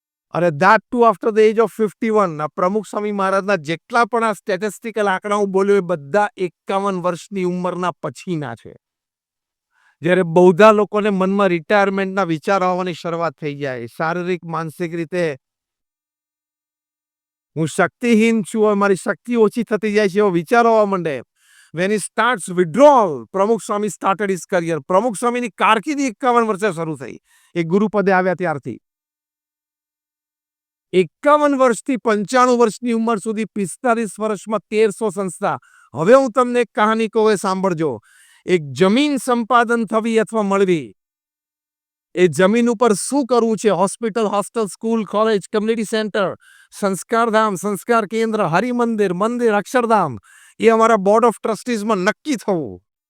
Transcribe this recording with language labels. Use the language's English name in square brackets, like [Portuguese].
[Gujarati] અને [English] that too after the age of 51. [Gujarati] પ્રમુખ સ્વામી મહારાજના જેટલા પણ આ સ્ટેટિસ્ટિકલ આંકડા હું બોલ્યો એ બધા 51 વર્ષની ઉંમરના પછીના છે. જ્યારે બહુધા લોકોને મનમાં રિટાયરમેન્ટના વિચાર આવવાની શરૂઆત થઈ જાય, શારીરિક માનસિક રીતે હું શક્તિહીન છું, મારી શક્તિ ઓછી થતી જાય છે એવો વિચાર આવવા માંડે. [English] When he starts withdrawal, [Gujarati] પ્રમુખ સ્વામી [English] started his career. [Gujarati] પ્રમુખ સ્વામીની કારકિર્દી 51 વર્ષે શરૂ થઈ, એ ગુરુપદે આવ્યા ત્યારથી. 51 વર્ષથી 95 વર્ષની ઉંમર સુધી 45 વર્ષમાં 1300 સંસ્થા. હવે હું તમને એક કહાની કહું, એ સાંભળજો. એક જમીન સંપાદન થવી અથવા મળવી, એ જમીન ઉપર શું કરવું છે, hospital, hostel, school, college, community centre, Sanskardham, સંસ્કાર કેન્દ્ર, હરિમંદિર, મંદિર, અક્ષરધામ, એ અમારા બોર્ડ ઓફ ટ્રસ્ટીઝમાં નક્કી થવું.